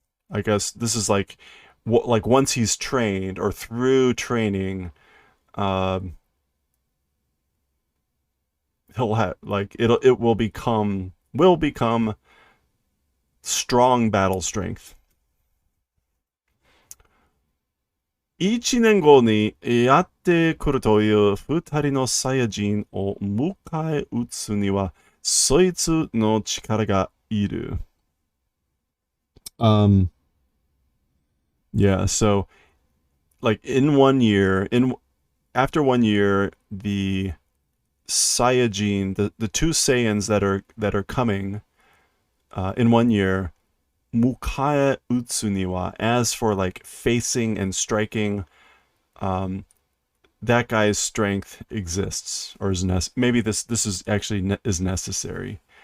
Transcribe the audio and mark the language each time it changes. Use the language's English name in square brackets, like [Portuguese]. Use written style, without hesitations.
[English] I guess this is like once he's trained or through training, um, he'll have like it will become strong battle strength. [Japanese] 1年後にやってくるという2人のサイヤ人を迎え撃つにはそいつの力がいる。 [English] Yeah, so like in 1 year, after 1 year, the Saiyajin, the two Saiyans that are coming in 1 year, [Japanese] Mukae Utsuniwa, [English] as for like facing and striking, that guy's strength exists or is maybe this is actually is necessary.